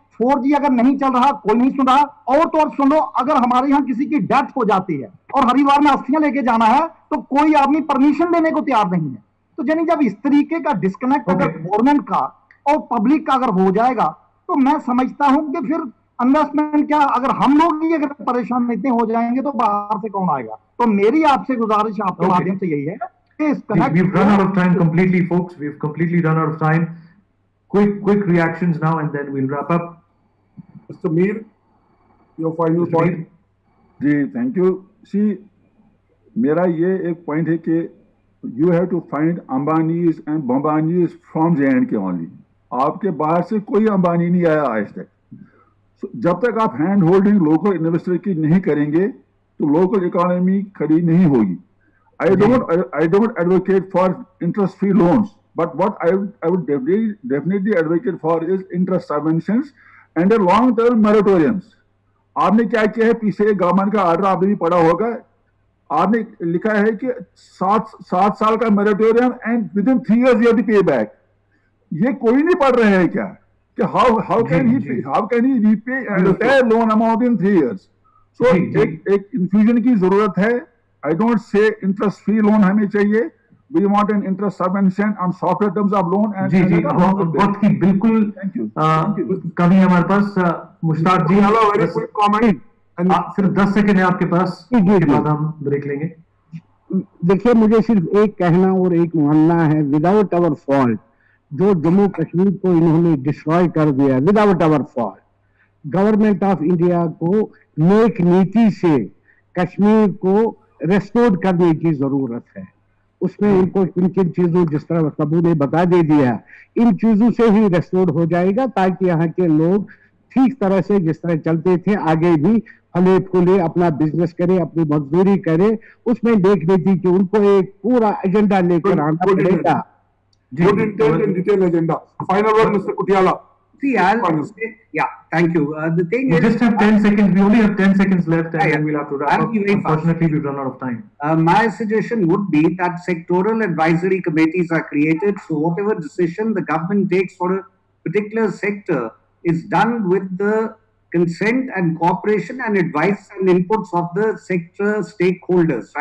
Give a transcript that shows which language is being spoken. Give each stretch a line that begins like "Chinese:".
Hindi: 4G अगर नहीं चल रहा, कोई नहीं सुन रहा। और तो और सुनो, अगर हमारे यहाँ किसी की डेथ हो जाती है और हरिद्वार में अस्थियां लेके जाना है तो कोई आदमी परमिशन देने को तैयार नहीं है। तो यानी जब इस तरीके का डिस्कनेक्ट अगर गवर्नमेंट का और पब्लिक का अगर हो जाएगा तो मैं समझता हूं कि फिर इन्वेस्टमेंट क्या, अगर हम लोग ही अगर परेशान इतने हो जाएंगे तो बाहर से कौन आएगा। तो मेरी आपसे गुजारिश आपके माध्यम से यही है कि इस connect.
English: We've run out of time completely, folks. We've completely run out of time. Quick reactions now, and then we'll wrap up. Mr. Mir, your final point.
Hindi: Ji, thank you.
English: see,
Hindi: मेरा ये एक पॉइंट है कि
English: You have to find Ambanis and Bambanis from J&K only.
Hindi: आपके बाहर से कोई अंबानी नहीं आया आज तक। जब तक आप हैंड होल्डिंग लोकल इन्वेस्टर की नहीं करेंगे तो लोकल इकोनॉमी खड़ी नहीं होगी।
English: I don't advocate for interest-free loans, but what I would definitely advocate for is interest subventions and a long-term moratoriums.
Hindi: आपने क्या किया है, पीछे गवर्नमेंट का ऑर्डर आपने भी पढ़ा होगा, आपने लिखा है कि 7 साल का moratorium
English: And within 3 years you have to pay back.
Hindi: ये कोई नहीं पढ़ रहे हैं क्या कि
English: how can he repay an entire loan amount in 3 years?
Hindi: So एक infusion की जरूरत है।
English: I don't say interest free loan
Hindi: हमें चाहिए,
English: we want an interest subvention on softer terms of loan and
Hindi: जी बहुत ही बिल्कुल कमी है हमारे पास। मुश्ताक जी,
English: very quick comment,
Hindi: सिर्फ 10 सेकंड है आपके पास, उसके बाद हम ब्रेक लेंगे। देखिए, मुझे सिर्फ एक कहना और एक मानना है,
English: without our fault
Hindi: जो जम्मू कश्मीर को इन्होंने डिस्ट्रॉय कर दिया, without our fault government of India को नेक नीति से कश्मीर को रेस्टोर करने की जरूरत है। उसमें इनको किन किन चीजों, जिस तरह सबू ने बता दे दिया, इन चीजों से ही रेस्टोर हो जाएगा ताकि यहाँ के लोग ठीक तरह से जिस तरह चलते थे आगे भी फले फूले अपना बिजनेस करे, अपनी मजदूरी करे। उसमें देख लीजिए कि उनको एक पूरा एजेंडा लेकर आना पड़ेगा।
English: Good intent and detailed agenda. Final word, Mr. Kutiala. See, I'll say, yeah, thank you. The thing we is, just have 10 seconds. We only have 10 seconds left, and then we'll have to wrap up. Unfortunately, we've run out of time. My suggestion would be that sectoral advisory committees are created. So whatever decision the government takes for a particular sector is done with the consent and cooperation and advice and inputs of the sector stakeholders.